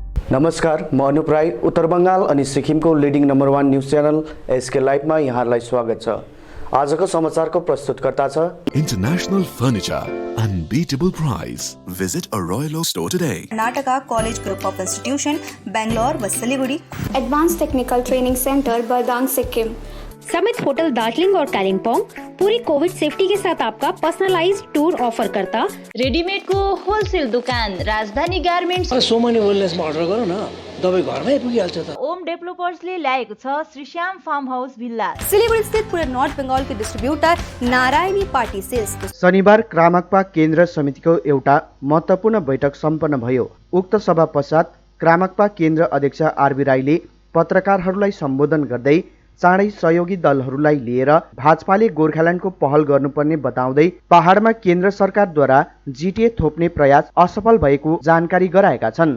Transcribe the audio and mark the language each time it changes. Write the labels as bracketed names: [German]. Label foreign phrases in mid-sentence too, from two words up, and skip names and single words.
[Nepali] नमस्कार, म अनुप राई। उत्तर बंगाल अनि सिक्किमको [English] leading number 1 news channel [Nepali] एसके लाइभमा यहाँलाई स्वागत छ। आजको समाचारको प्रस्तुतकर्ता छ [English] International Furniture, unbeatable price. Visit a Royal Oak store today. [Hindi] कर्नाटका कॉलेज ग्रुप ऑफ इंस्टीट्यूशन बेंगलोर व सिलीगुड़ी, एडवांस टेक्निकल ट्रेनिंग सेंटर बरदांग सिक्किम, समिट होटल दार्जिलिंग और कालिम्पोंग पूरी [English] Covid safety [Hindi] के साथ आपका [English] personalized tour offer [Hindi] करता। रेडीमेड को होलसेल दुकान राजधानी गार्मेन्ट्स [Nepali] सोमनी वेलनेसमा अर्डर गरौँ न, तपाईँ घरमै पुगिहाल्छ त। ओम डेभलपर्सले ल्याएको छ श्रीश्याम फार्म हाउस भिल्ला। [Hindi] सिलीगुड़ी स्थित पूरे नॉर्थ बंगाल के डिस्ट्रीब्यूटर नारायणी पार्टी सेल्स। [Nepali] शनिबार क्रामक्पा केन्द्र समितिको एउटा महत्त्वपूर्ण बैठक सम्पन्न भयो। उक्त सभा पश्चात क्रामक्पा केन्द्र अध्यक्ष आरबी राईले पत्रकारहरूलाई सम्बोधन गर्दै चाँडै सहयोगी दलहरूलाई लिएर भाजपाले गोर्खाल्यान्डको पहल गर्नुपर्ने बताउँदै पहाडमा केन्द्र सरकारद्वारा जिटिए थोप्ने प्रयास असफल भएको जानकारी गराएका छन्।